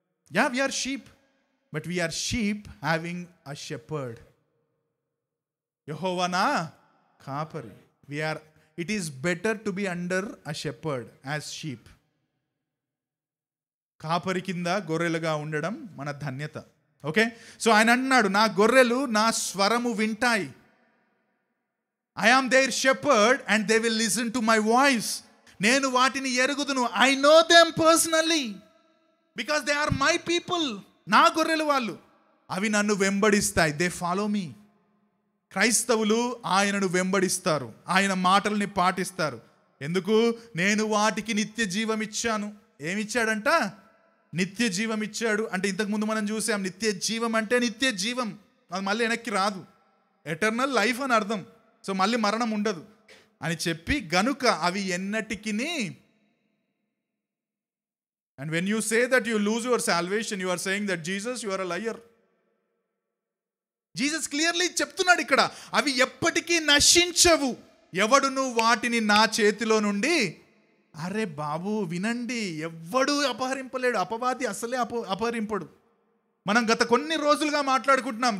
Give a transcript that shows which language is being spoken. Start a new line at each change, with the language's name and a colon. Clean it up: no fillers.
English: Yeah, we are sheep, but we are sheep having a shepherd.
Telugu: యెహోవా నా కాపరి.
English: It is better to be under a shepherd as sheep.
Telugu: కాపరి కింద గొర్రెలుగా ఉండడం మన ధన్యత. ఓకే, సో ఆయన అంటున్నాడు, నా గొర్రెలు నా స్వరము వింటాయి.
English: I am their shepherd and they will listen to my voice.
Telugu: నేను వాటిని ఎరుగుదును.
English: I know them personally because they are my people.
Telugu: నా గొర్రెలు వాళ్ళు, అవి నన్ను వెంబడిస్తాయి.
English: They follow me.
Telugu: క్రైస్తవులు ఆయనను వెంబడిస్తారు, ఆయన మాటల్ని పాటిస్తారు. ఎందుకు? నేను వాటికి నిత్య జీవం ఇచ్చాను. ఏమిచ్చాడంట? నిత్య జీవం ఇచ్చాడు. అంటే ఇంతకుముందు మనం చూసాం, నిత్య జీవం అంటే నిత్య జీవం, అది మళ్ళీ వెనక్కి రాదు. ఎటర్నల్ లైఫ్ అని అర్థం. సో మళ్ళీ మరణం ఉండదు అని చెప్పి, గనుక అవి ఎన్నటికి.
English: And when you say that you lose your salvation, you are saying that Jesus, you are a liar.
Telugu: Jesus clearly చెప్తున్నాడు ఇక్కడ, అవి ఎప్పటికీ నశించవు. ఎవడును వాటిని నా చేతిలో నుండి. అరే బాబు వినండి, ఎవ్వడు అపహరింపలేడు. అపవాది అసలే అపహరింపడు. మనం గత కొన్ని రోజులుగా మాట్లాడుకుంటున్నాం.